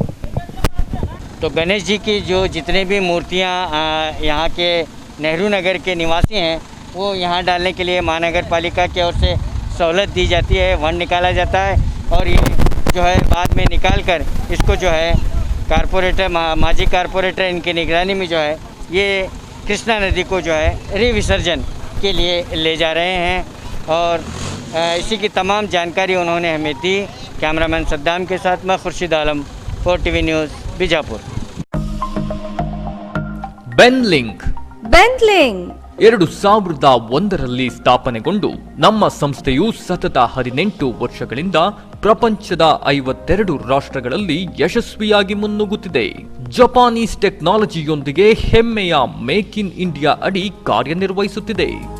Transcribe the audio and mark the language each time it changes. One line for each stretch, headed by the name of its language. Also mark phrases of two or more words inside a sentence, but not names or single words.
Hindi: तो गणेश जी की जो जितने भी मूर्तियाँ यहाँ के नेहरू नगर के निवासी हैं, वो यहाँ डालने के लिए महानगर पालिका की ओर से सहूलत दी जाती है, वंड निकाला जाता है, और ये जो है बाद में निकाल कर इसको जो है कारपोरेटर माजी कारपोरेटर इनकी निगरानी में जो है ये कृष्णा नदी को जो है रिविसर्जन के लिए ले जा रहे हैं। और इसी की तमाम जानकारी उन्होंने हमें दी। कैमरामैन सद्दाम के साथ मैं खुर्शीद आलम, 4TV न्यूज़, बिजापुर।
Kannada: ಬೆನ್ಲಿಂಗ್ 2001ರಲ್ಲಿ ಸ್ಥಾಪನೆಗೊಂಡು ನಮ್ಮ ಸಂಸ್ಥೆಯು ಸತತ 18 ವರ್ಷಗಳಿಂದ ಪ್ರಪಂಚದ 52 ರಾಷ್ಟ್ರಗಳಲ್ಲಿ ಯಶಸ್ವಿಯಾಗಿ ಮುನ್ನುಗ್ಗುತ್ತಿದೆ.
English: Japanese technologyಯೊಂದಿಗೆ
Kannada: ಹೆಮ್ಮೆಯ ಮೇಕ್ ಇನ್ ಇಂಡಿಯಾ ಅಡಿ ಕಾರ್ಯನಿರ್ವಹಿಸುತ್ತಿದೆ.